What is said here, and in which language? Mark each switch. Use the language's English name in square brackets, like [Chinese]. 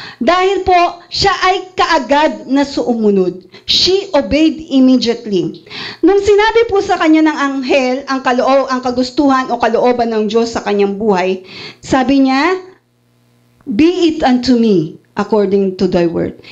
[Filipino] Dahil po siya ay kaagad na sumunod. [English] She obeyed immediately. [Filipino] Nung sinabi po sa kanya ng anghel ang kagustuhan o kalooban ng Diyos sa kanyang buhay, sabi niya, [English] be it unto me according to thy word.